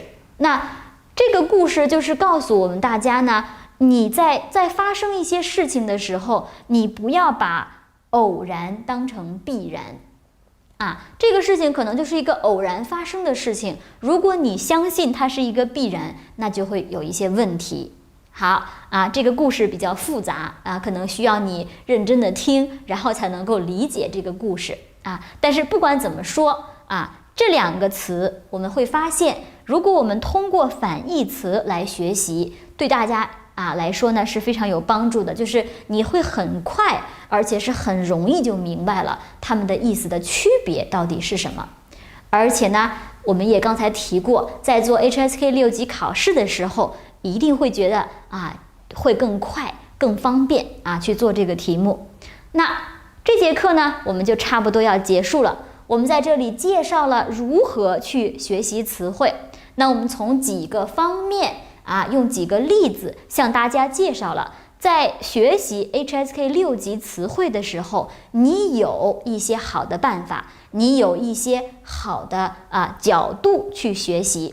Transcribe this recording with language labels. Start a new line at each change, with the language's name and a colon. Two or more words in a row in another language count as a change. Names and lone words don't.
Chinese: 那這個故事就是告訴我們大家呢，你在發生一些事情的時候，你不要把偶然当成必然這個事情可能就是一個偶然發生的事情，如果你相信它是一個必然，那就會有一些問題。好這個故事比較複雜可能需要你認真的聽，然後才能夠理解這個故事但是不管怎麼說這2個詞我們會發現，如果我們通過反義詞來學習，對大家來說呢是非常有幫助的，就是你會很快而且是很容易就明白了它們的意思的区別到底是什麼。而且呢，我們也剛才提過，在做 HSK 6 級考試的時候，一定會覺得會更快更方便去做這個題目。那這節課呢，我們就差不多要結束了。我們在這裡介紹了如何去學習詞彙，那我們從幾個方面用幾個例子向大家介紹了，在學習 HSK 6級詞彙的時候，你有一些好的辦法，你有一些好的角度去學習。